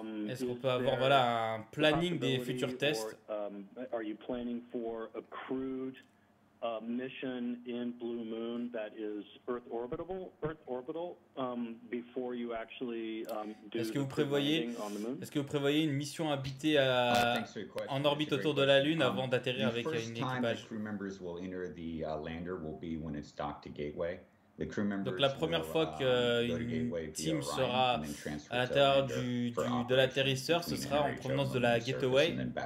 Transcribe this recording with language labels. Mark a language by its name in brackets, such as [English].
[French] Est-ce qu'on peut avoir un planning des futurs tests? [English] Are you planning for a crewed mission in Blue Moon that is Earth orbital before you actually do [French] Est-ce que vous [English] the landing on the moon? [French] Est-ce que vous prévoyez une mission habitée en orbite autour de la Lune avant d'atterrir avec un équipage? [English] Crew members will enter the lander will be when it's docked to Gateway. [French] Donc la première fois qu'une team sera à l'intérieur de l'atterrisseur, ce sera en provenance de la Gateway.